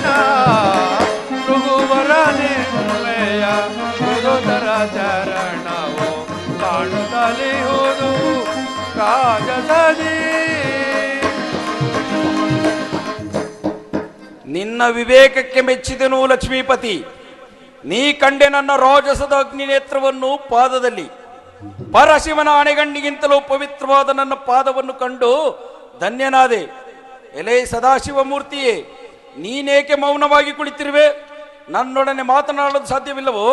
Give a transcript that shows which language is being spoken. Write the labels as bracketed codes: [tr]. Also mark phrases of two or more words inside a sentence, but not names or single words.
[kn] ಭೃಗುವರ ನಿಮ್ಮೆಯ ಮೃದುತರ ಚರಣವು ಕಾಣುತ್ತಲಿಯುವುದು ರಾಜಸದಿ. ನಿನ್ನ ವಿವೇಕಕ್ಕೆ ಮೆಚ್ಚಿದನು ಲಕ್ಷ್ಮೀಪತಿ. ನೀ ಕಂಡೆ ನನ್ನ ರಾಜಸದ ಅಗ್ನಿ ನೇತ್ರವನ್ನು ಪಾದದಲ್ಲಿ. ಪರಶಿವನ ಆಣೆಗಣ್ಣಿಗಿಂತಲೂ ಪವಿತ್ರವಾದ ನನ್ನ ಪಾದವನ್ನು ಕಂಡು ಧನ್ಯನಾದೆ. ಎಲೆ ಸದಾಶಿವ ಮೂರ್ತಿಯೇ, ನೀನೇಕೆ ಮೌನವಾಗಿ ಕುಳಿತಿರುವೆ? ನನ್ನೊಡನೆ ಮಾತನಾಡಲು ಸಾಧ್ಯವಿಲ್ಲವೋ?